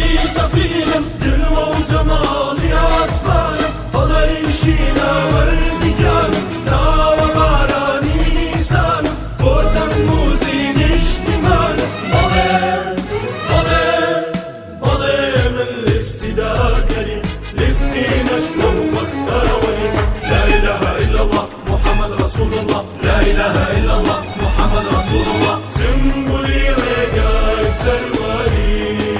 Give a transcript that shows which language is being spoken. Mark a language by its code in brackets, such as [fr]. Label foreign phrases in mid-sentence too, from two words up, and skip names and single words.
[ckb] سەفینم جلوە و جەماڵی ئاسمانم هەڵەی شینە وەردیگانم ناوە بارانی نیسانم بۆ تەمموزی نیشتیمانم بەڵێ بەڵێ بەڵێ من لیستی دادگەریم لیستی نەشوە و بەختەوەریم [ar] لا إله إلا الله محمد رسول الله لا إله إلا الله محمد رسول الله [ckb] سنبولی ڕێگای سەروەری